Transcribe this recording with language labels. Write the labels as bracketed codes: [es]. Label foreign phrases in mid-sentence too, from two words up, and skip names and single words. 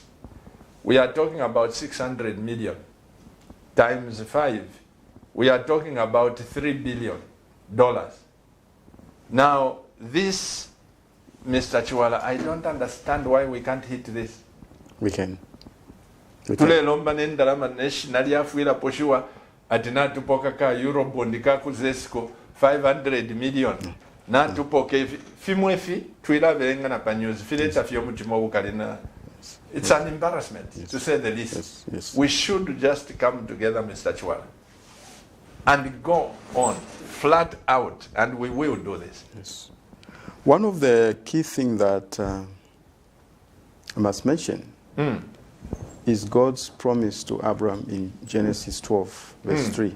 [en] We are talking about 600 million times 5. We are talking about $3 billion. Now, this, Mr. Chiwala, I don't understand why we can't hit this. We can. [bem] Tulelomba nendalama nationally afuira poshiwa atina tupoka ka Eurobond ka kuzesco 500 million. Na tupoke fimwefi twila venga na panyuzi fileta fyo mutima ukalina. [en] It's an embarrassment, to say the least. Yes. We should just come together, Mr. Chiwala, and go on flat out, and we will do this. Yes. One of the key things that I must mention is God's promise to Abraham in Genesis 12, verse 3.